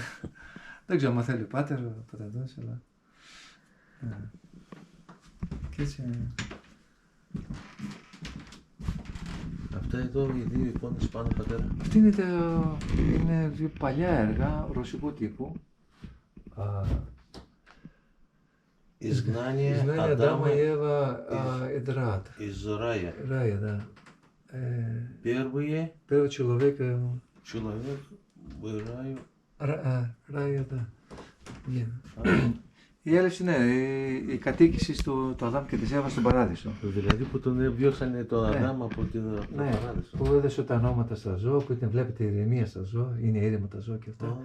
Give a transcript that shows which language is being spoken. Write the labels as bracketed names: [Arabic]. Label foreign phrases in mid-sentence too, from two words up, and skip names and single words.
[Greek] Δεν ξέρω αν θέλει ο πάτερ, ο πατατός, αλλά... Και έτσι... Αυτά εδώ οι δύο εικόνες πάνω, πατέρα. Αυτή είναι δύο παλιά έργα ρωσικού τύπου. [Russian] Изгнание Адама Адама и Ева и Рад. из рая. Рая, да. Первый Первый человек... человек в раю. Ρая, да. [Greek] Η έλευση, ναι, η κατοίκηση του Αδάμ και της Εύα στον Παράδεισο. Δηλαδή που τον διώξανε τον Αδάμ από τον Παράδεισο. Που έδωσε τα ονόματα στα ζώα, που ήταν, βλέπετε, ηρεμία στα ζώα, είναι ήρεμα τα ζώα και αυτά.